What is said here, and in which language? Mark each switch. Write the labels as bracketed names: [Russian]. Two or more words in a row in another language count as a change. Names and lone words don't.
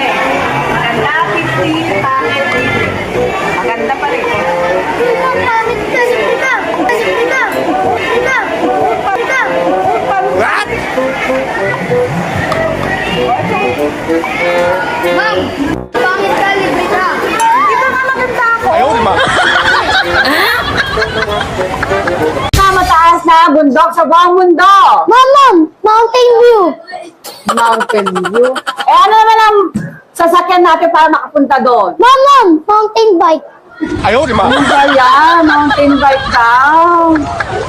[Filipino] Maganda, 50, pangit. Maganda pa rin. Ma'am, pangit ka, sige lang. Sige lang. Sige lang. Sige lang. [English] What? [Filipino] Ma'am, pangit ka, libre ka. Di ba nga maganda ako? [Chinese] 哎呦我的妈！ [Filipino] Sa mataas na bundok sa buong mundo. Ma'am, mountain view. Mountain View. Eh ano naman ang sasakyan natin para makapunta doon? Ma'am, mountain bike. [Chinese] 哎呦我的妈！ [Filipino] Ano ba yan? Mountain bike daw.